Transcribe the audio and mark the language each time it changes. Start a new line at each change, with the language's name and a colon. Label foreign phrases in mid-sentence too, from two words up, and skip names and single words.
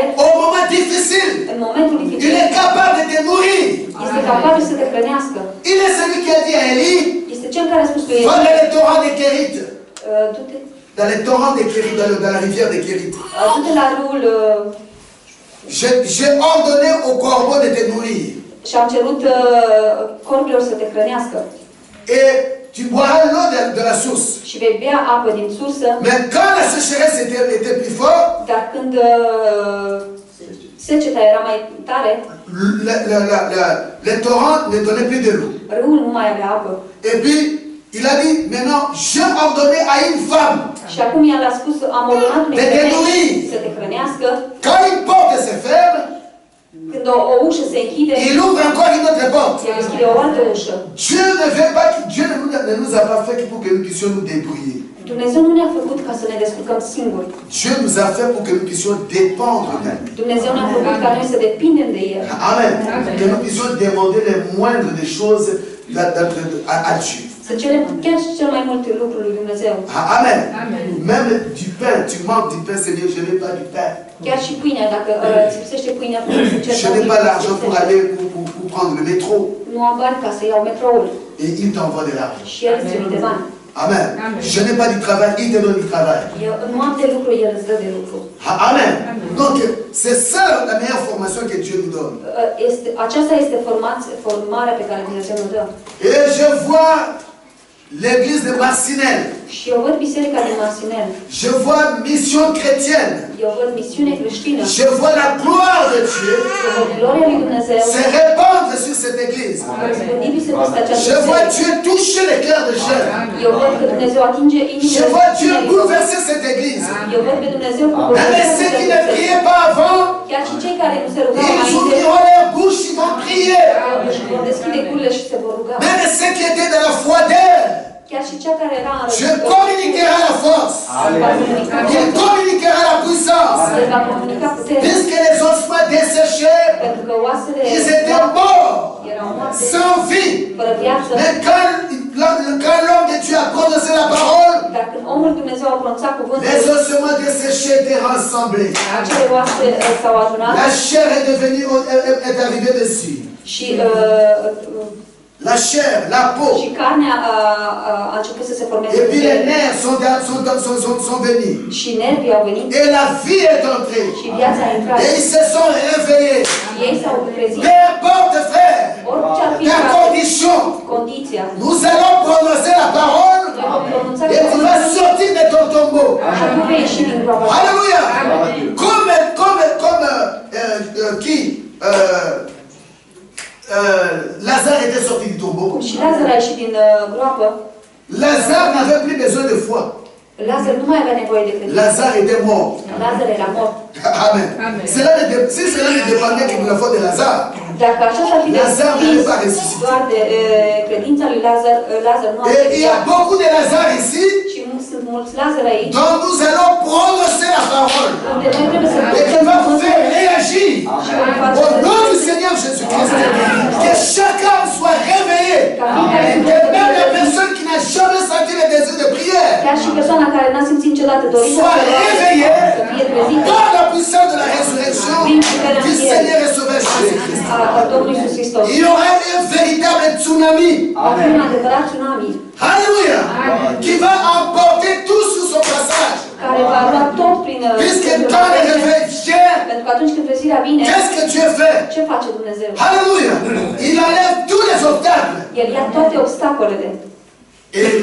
French: au moment difficile,
Romanian: în momentul
French: il
Romanian: dificil,
French: est capable de te nourrir.
Romanian: este capabil să te hrănească.
French: Il est celui qui a dit à Élie,
Romanian: Este cel care a spus lui
French: va
Romanian: Elie,
French: dans les torrents de Kérit,
Romanian: du-te
French: dans les torrents de Kérit, dans la rivière de Kérit.
Romanian: du-te la râul
French: J'ai ordonné au corbeau de te nourrir.
Romanian: și am cerut corbilor să te hrănească.
French: Et tu boiras l'eau de la source.
Romanian: Și vei bea apă din sursă,
French: Mais quand la sécheresse était plus forte,
Romanian: dar când seceta era mai tare,
French: les torrents ne donnaient plus de l'eau.
Romanian: râul nu mai avea apă.
French: Et puis, il a dit, maintenant, j'ai ordonné à une femme,
Romanian: Și acum el a spus, am ordonat unei femei să te hrănească.
French: quand une porte se ferme,
Romanian: Când o ușă se închide,
French: il ouvre encore une autre porte.
Romanian: se deschide o altă ușă.
French: Dieu ne veut pas, Dieu ne nous a pas fait pour que nous puissions nous débrouiller.
Romanian: Dumnezeu nu ne-a făcut ca să ne descurcăm singuri.
French: Dieu nous a fait pour que nous puissions dépendre de lui.
Romanian: Dumnezeu ne-a făcut ca noi să depindem de El.
French: Amen. Que nous puissions demander les moindres des choses à Dieu.
Romanian: Să cerem chiar și cel mai multe lucruri lui Dumnezeu.
French: Amen. Même du pain, tu manques du pain, Seigneur, je n'ai pas du pain.
Romanian: Chiar și pâinea, dacă îți lipsește pâinea, putem să
French: Je
Romanian: cerem.
French: n'ai pas l'argent pour aller pour prendre le métro.
Romanian: Nu am bani ca să iau metroul.
French: Et il t'envoie de l'argent.
Romanian: Și El îți trimite bani.
French: Amen. Je n'ai pas du travail, il te donne du travail.
Romanian: Eu nu am de lucru, El îți dă de lucru.
French: Amen. Donc, c'est ça la meilleure formation que Dieu nous donne.
Romanian: Aceasta este formarea pe care Dumnezeu ne dă.
French: Et je vois l'église de Marcinelle.
Romanian: Și eu văd biserica din Marcinel.
French: Je vois mission chrétienne.
Romanian: Eu văd misiune creștină.
French: Je vois la gloire de Dieu
Romanian: Eu văd gloria lui Dumnezeu.
French: se répandre sur cette église.
Romanian: Răspândindu-se peste această
French: Je vois
Romanian: biserică.
French: Dieu toucher les cœurs des jeunes.
Romanian: Eu văd că Dumnezeu atinge
French: Je
Romanian: inimile
French: vois Dieu
Romanian: tinerilor.
French: bouleverser cette église.
Romanian: Eu văd pe Dumnezeu cu
French: Même ceux qui ne priaient pas avant,
Romanian: chiar și cei care nu se rugau
French: ils
Romanian: înainte,
French: ouvriront leur bouche, ils vont prier.
Romanian: își vor deschide gurile și se vor ruga.
French: Même ceux qui étaient dans la froideur,
Romanian: Chiar și cea care era în
French: Dieu communiquera la force. Il communiquera la puissance.
Romanian: El va comunica puterea.
French: Puisque les ossements desséchés,
Romanian: Pentru că oasele
French: ils étaient morts,
Romanian: erau moarte,
French: sans vie.
Romanian: fără viață.
French: Mais quand l'homme de Dieu a prononcé la parole,
Romanian: Dar când omul Dumnezeu a pronunțat cuvântul,
French: les ossements desséchés étaient rassemblés.
Romanian: acele oase s-au adunat
French: La chair est devenue, est arrivée dessus.
Romanian: și
French: La chair, la peau.
Romanian: și carnea a început să se formeze.
French: Et puis les nerfs sont venus.
Romanian: Și nervii au venit
French: Et la vie est entrée.
Romanian: și viața a intrat.
French: Et ils se sont réveillés.
Romanian: Ei s-au trezit.
French: Peu importe, frère,
Romanian: Orice ar fi
French: ta condition,
Romanian: condiția,
French: nous allons prononcer la parole
Romanian: noi vom pronunța
French: et tu vas sortir de ton tombeau.
Romanian: și tu vei ieși din groapa.
French: Alléluia. Comme qui Lazare était sorti du tombeau.
Romanian: Și Lazar a ieșit din groapă.
French: Lazare n'avait plus besoin de foi.
Romanian: Lazar nu mai avea nevoie de credință.
French: Lazare était mort.
Romanian: Lazar era mort.
French: Amen. Si cela ne dépendait que de la foi de Lazare,
Romanian: Dacă așa ar fi
French: Lazare n'avait pas
Romanian: depins
French: ressuscité.
Romanian: doar de credința lui Lazar, Lazar nu a
French: Et il y a
Romanian: resuscitat.
French: beaucoup de Lazare ici,
Romanian: Și sunt mulți Lazar aici.
French: dont nous allons prononcer la parole.
Romanian: Unde noi trebuie să
French: Et qui va vous faire réagir. Au nom du Seigneur Jésus-Christ, que chacun soit réveillé. Et même la personne qui n'a jamais senti le désir de prière
Romanian: Chiar și persoana care n-a simțit niciodată dorința
French: soit réveillée
Romanian: să fie trezită
French: par la puissance de la résurrection du Seigneur et Sauveur Jésus-Christ.
Romanian: a Domnului Iisus Hristos.
French: Il y aura un véritable tsunami.
Romanian: Va fi un adevărat tsunami
French: Alléluia. Qui va emporter tout sur son passage.
Romanian: care va lua tot prin
French: Puisque quand le réveil vient,
Romanian: pentru că atunci când trezirea vine,
French: qu'est-ce que Dieu fait?
Romanian: ce face Dumnezeu?
French: Alléluia. Il enlève tous les obstacles.
Romanian: El ia toate obstacolele